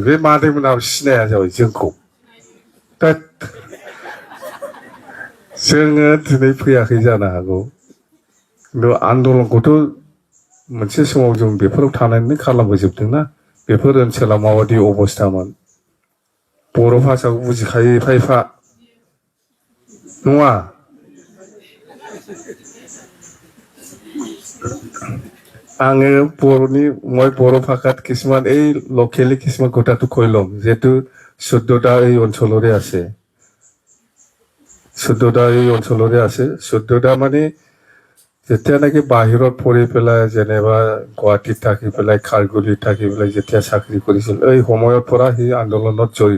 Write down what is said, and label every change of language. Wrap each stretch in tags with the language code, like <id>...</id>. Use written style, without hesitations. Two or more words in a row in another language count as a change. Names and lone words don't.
<brx>बे मादैमोनाबो सिनाया जाबाय जोंखौ दा जोङो दिनै फैयाखै जानो हागौ खिन्थु आन्दलनखौथ' मोनसे समाव जों बेफोराव थानानैनो खालामबोजोबदोंना। बेफोर ओनसोलाव माबायदि अबस्थामोन बर' भाषाखौ बुजिखायो एफा एफा नङा? आङो बर'नि मैं</brx> <as>बড় ভাষাত কিছুমান এই লোকেলি কিছুমান কথাটো কৈ ল'ম যেহেতু শুদ্ধদা এই অঞ্চলৰে আছে। শুদ্ধদা এই অঞ্চলৰে আছে। শুদ্ধদা মানে যেতিয়ানেকি বাহিৰত পঢ়ি পেলাই যেনিবা গুৱাহাটীত থাকি পেলাই খাৰগুলিত থাকি পেলাই যেতিয়া চাকৰি কৰিছিল এই সময়ৰ পৰা সি আন্দোলনত জড়িত।</as>